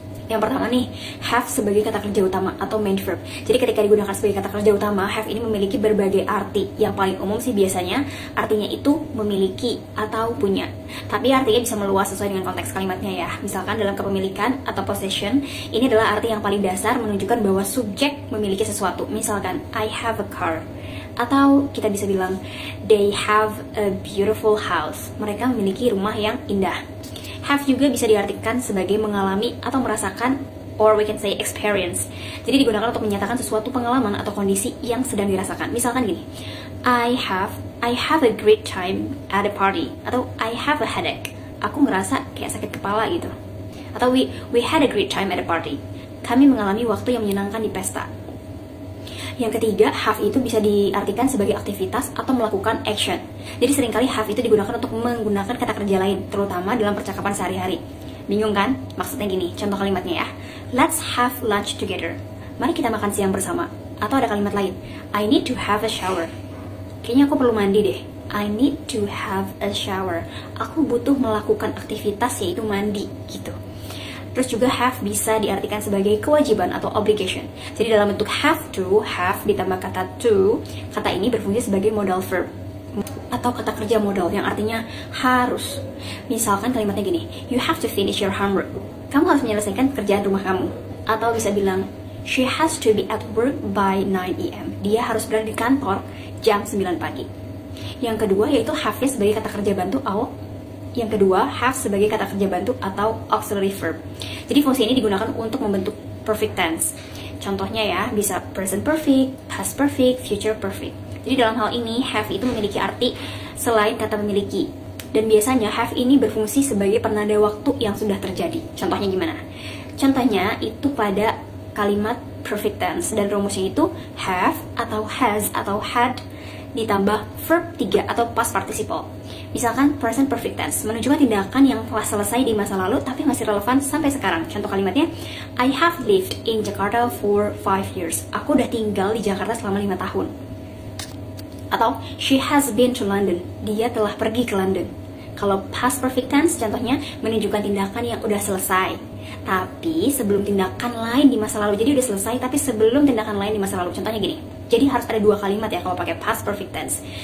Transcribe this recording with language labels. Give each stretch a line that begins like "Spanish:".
Indonesian: Yang pertama nih, have sebagai kata kerja utama atau main verb. Jadi ketika digunakan sebagai kata kerja utama, have ini memiliki berbagai arti. Yang paling umum sih biasanya artinya itu memiliki atau punya. Tapi artinya bisa meluas sesuai dengan konteks kalimatnya ya. Misalkan dalam kepemilikan atau possession, ini adalah arti yang paling dasar menunjukkan bahwa subjek memiliki sesuatu.
English: Misalkan, I have a car.
Indonesian: Atau kita bisa bilang,
English: they have a beautiful house.
Indonesian: Mereka memiliki rumah yang indah. Have juga bisa diartikan sebagai mengalami atau merasakan,
English: or we can say experience.
Indonesian: Jadi digunakan untuk menyatakan sesuatu pengalaman atau kondisi yang sedang dirasakan. Misalkan gini,
English: I have a great time at a party.
Indonesian: Atau
English: I have a headache.
Indonesian: Aku ngerasa kayak sakit kepala gitu.
English: Atau we had a great time at a party.
Indonesian: Kami mengalami waktu yang menyenangkan di pesta. Yang ketiga, have itu bisa diartikan sebagai aktivitas atau melakukan action. Jadi seringkali have itu digunakan untuk menggunakan kata kerja lain, terutama dalam percakapan sehari-hari. Bingung kan? Maksudnya gini, contoh kalimatnya ya.
English: Let's have lunch together.
Indonesian: Mari kita makan siang bersama. Atau ada kalimat lain,
English: I need to have a shower.
Indonesian: Kayaknya aku perlu mandi deh.
English: I need to have a shower.
Indonesian: Aku butuh melakukan aktivitas yaitu mandi gitu. Terus juga have bisa diartikan sebagai kewajiban atau obligation. Jadi dalam bentuk have ditambah kata to, kata ini berfungsi sebagai modal verb atau kata kerja modal yang artinya harus. Misalkan kalimatnya gini,
English: you have to finish your homework.
Indonesian: Kamu harus menyelesaikan pekerjaan rumah kamu. Atau bisa bilang,
English: she has to be at work by 9 AM.
Indonesian: Dia harus berada di kantor jam 9 pagi. Yang kedua yaitu have-nya sebagai kata kerja bantu Yang kedua, have sebagai kata kerja bantu atau auxiliary verb. Jadi fungsi ini digunakan untuk membentuk perfect tense. Contohnya ya, bisa present perfect, past perfect, future perfect. Jadi dalam hal ini, have itu memiliki arti selain kata memiliki. Dan biasanya have ini berfungsi sebagai penanda waktu yang sudah terjadi. Contohnya gimana? Contohnya itu pada kalimat perfect tense. Dan rumusnya itu have atau has atau had ditambah verb 3 atau past participle. Misalkan present perfect tense menunjukkan tindakan yang telah selesai di masa lalu tapi masih relevan sampai sekarang. Contoh kalimatnya,
English: I have lived in Jakarta for 5 years.
Indonesian: Aku udah tinggal di Jakarta selama 5 tahun.
English: Atau she has been to London.
Indonesian: Dia telah pergi ke London. Kalau past perfect tense contohnya menunjukkan tindakan yang udah selesai tapi sebelum tindakan lain di masa lalu. Jadi udah selesai tapi sebelum tindakan lain di masa lalu. Contohnya gini. Jadi harus ada 2 kalimat ya kalau pakai past perfect tense.